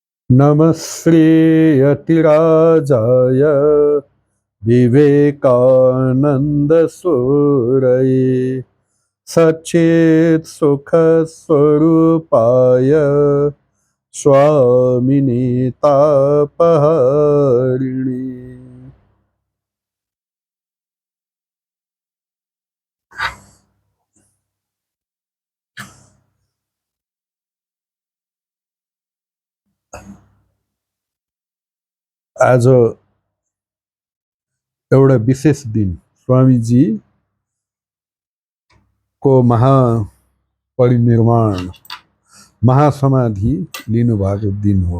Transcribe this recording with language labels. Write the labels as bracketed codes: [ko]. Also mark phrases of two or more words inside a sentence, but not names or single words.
[sa] नमस्ते यतिराजाय विवेकानन्द सूरये सच्चित् सुख स्वरूपाय स्वामी तापहारिणी. [ne] आज एउटा विशेष दिन स्वामीजी को महापरिनिर्वाण महासमाधि लिनुभएको दिन हो।